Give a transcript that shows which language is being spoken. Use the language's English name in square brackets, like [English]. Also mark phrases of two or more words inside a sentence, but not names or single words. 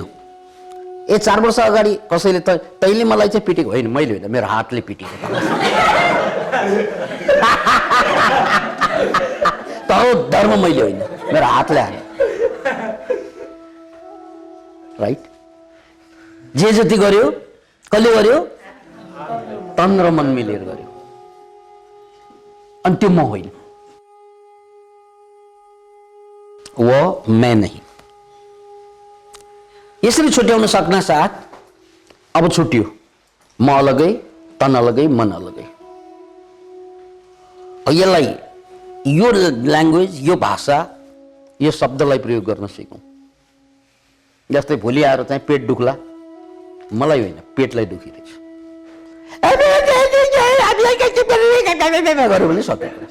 [Nepali] 4 वर्ष अगाडि कसैले तैँले मलाई चाहिँ पिटेको होइन, मैले होइन, मेरो हातले पिटेको तर धर्म मैले होइन, मेरो हातले हाने। राइट? जे जति गर्यो कसले गर्यो? तन र मन मिलेर गर्यो, अनि त्यो म होइन, [Hindi] वो मैं नहीं। [Nepali] यसरी छुट्याउन सक्न साथ अब छुट्यो, म अलगै, तन अलगै, मन अलगै। यसलाई, यो ल्याङ्ग्वेज, यो भाषा, यो शब्दलाई प्रयोग गर्न सिकौँ। जस्तै भोलि आएर चाहिँ पेट दुख्ला, मलाई होइन, पेटलाई दुखिरहेछ गऱ्यो भने सक्यो।